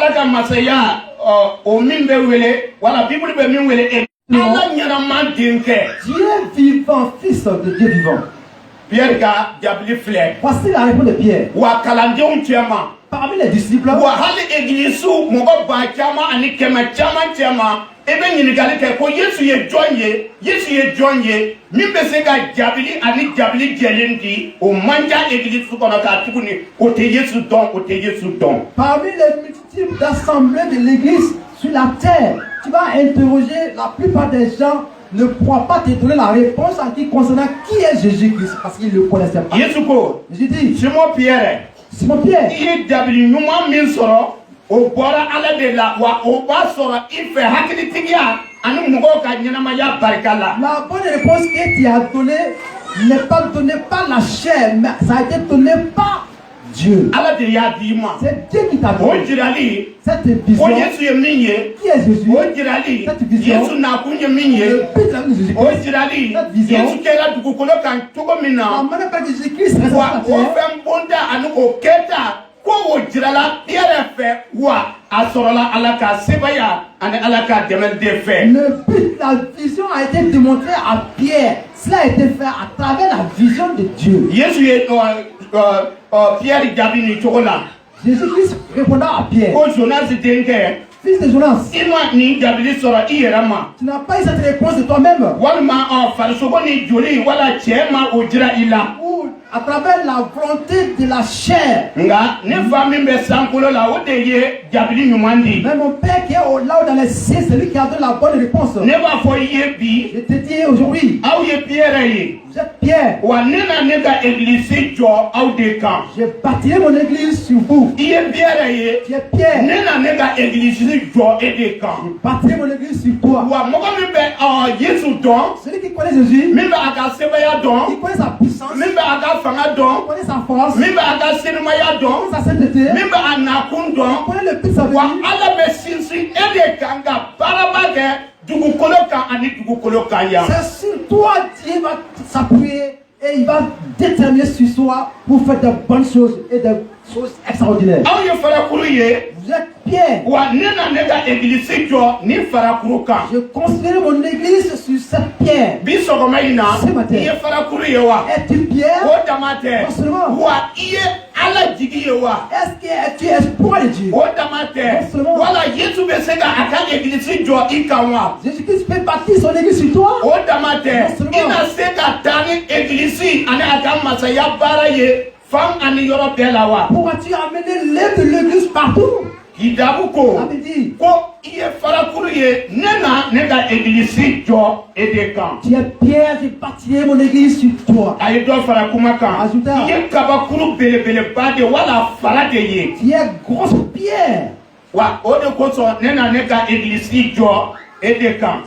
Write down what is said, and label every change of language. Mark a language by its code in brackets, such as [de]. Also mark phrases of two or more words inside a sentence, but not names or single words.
[fr] Dieu vivant, fils de Dieu vivant. Voici la réponse de Pierre. Parmi les disciples, [bm] Ebe ɲininkali kɛ ko Yesu ye jɔn ye, Yesu ye jɔn ye min bɛ se ka jabili ani jabili jɛlen di o man ca église kɔnɔ k'a tuguni o tɛ Yesu dɔn, o tɛ Yesu dɔn. [fr] Parmi les multitudes d'assemblées de l'église sur la terre, tu vas interroger, la plupart des gens ne pourront pas te donner la réponse en qui concernant qui est Jésus-Christ parce qu'ils ne le connaissaient pas. [bm] Yesu ko, [fr] Jésus dit, Simon Pierre, [bm] i ye jabili ɲuman min sɔrɔ o bɔra Ala de la wa o b'a sɔrɔ i fɛ hakilitigiya ani mɔgɔw ka ɲɛnamaya barika la. [fr] La bonne réponse que tu as donnée n'est pas donnée par la chair, mais ça a été donné par Dieu. [bm] Ala de y'a di ma. [fr] C'est Dieu qui t'a [bm] O [fr] donné [bm] jirali [fr] cette vision. [bm] ko Yesu ye min ye. [fr] Qui est Jésus? [bm] O jirali [fr] Cette vision. [bm] Yesu nakun ye min ye. [fr] Le but de la vie de Jésus-Christ. [bm] O jirali [fr] Cette vision. [bm] Yesu kɛra dugukolo kan cogo min [fr] La [bm] na [fr] manière par Jésus-Christ reste [bm] wa [fr] sur [bm] o [fr] la terre. [bm] fɛn bonda ani o kɛta ko o jirala Pierre fɛ wa a sɔrɔla Ala ka sebaya ani Ala ka dɛmɛ de fɛ. [fr] Le but, la vision a été démontrée à Pierre. Cela a été fait à travers la vision de Dieu. [bm] Yesu ye Pierre jaabi ni cogo la. [fr] Jésus-Christ répondant à Pierre, [bm] Ko Jonas denkɛ [fr] fils de Jonas, [bm] i ma nin jabili sɔrɔ i yɛrɛ ma. [fr] tu n'as pas eu cette réponse de toi-même. [bm] Walima farisogo ni joli wala cɛ ma o jira i la. [fr] Ou à travers la volonté de la chair. [bm] Nga ne fa min bɛ sankolo la o de ye jabili ɲuman di. [fr] Mais mon Père qui est là-haut dans les cieux, c'est lui qui a donné la bonne réponse. [bm] Ne b'a fɔ i ye bi [fr] Je te dis aujourd'hui, [bm] aw ye Pierre ye. [fr] vous êtes Pierre. [bm] Wa ne na ne ka église jɔ aw de kan. [fr] Je bâtirai mon église sur vous. [bm] I ye Pierre ye. [fr] Tu es Pierre. [bm] Ne na ne ka église jɔ e de kan. [fr] Je bâtirai mon église sur toi. [bm] Wa mɔgɔ min bɛ Yesu dɔn, [fr] Celui qui connaît Jésus, [bm] min bɛ a ka sebaya [fr] il [bm] dɔn, [fr] connaît sa puissance, [bm] min [fr] il [bm] bɛ a ka fanga dɔn, [fr] connaît sa force, il [bm] min bɛ a ka selimaya dɔn, [fr] connaît sa sainteté, [bm] min bɛ a nakun [fr] il [bm] dɔn. [fr] connaît le but de sa vie. [bm] Wa Ala bɛ sinsin e de kan ka baaraba kɛ dugukolo kan ani dugukolo kan yan. [fr] C'est sur toi Dieu va s'appuyer et il va déterminer sur soi pour faire de bonnes choses et des choses extraordinaires. [bm] Aw ye farakuru ye. [fr] Vous êtes Pierre. [bm] Wa ne na ne ka église jɔ ni farakuru kan. [fr] Je construirai mon église sur cette pierre. [bm] Bi sɔgɔma in na [fr] Ce matin. [bm] i ye farakuru ye wa. [fr] Es-tu Pierre? [bm] O dama tɛ. [fr] Non seulement. [bm] Wa i ye Ala jigi ye wa. [fr] Est-ce que tu es espoir de Dieu? [bm] O dama tɛ. [fr] Non seulement. [bm] Wala Yesu bɛ se ka a ka église jɔ i kan wa. [fr] Jésus-Christ peut bâtir son église sur toi. [bm] O dama tɛ. [fr] Non seulement. [bm] I na se ka taa ni église ani a ka masaya baara ye fan ani yɔrɔ bɛɛ la wa. [fr] Pourras-tu amener l'œuvre de l'église partout? [bm] Kidabu ko [fr] Ça veut dire, [bm] ko i ye farakuru ye ne na ne ka église jɔ e de kan. [fr] tu es Pierre, je bâtirai mon église sur toi. [bm] A ye dɔ fara kuma kan. Ajuda. I ye kabakuru belebeleba de wala fara de ye. [fr] Tu es grosse pierre. [bm] Wa o de kosɔn ne na ne ka église jɔ e de kan.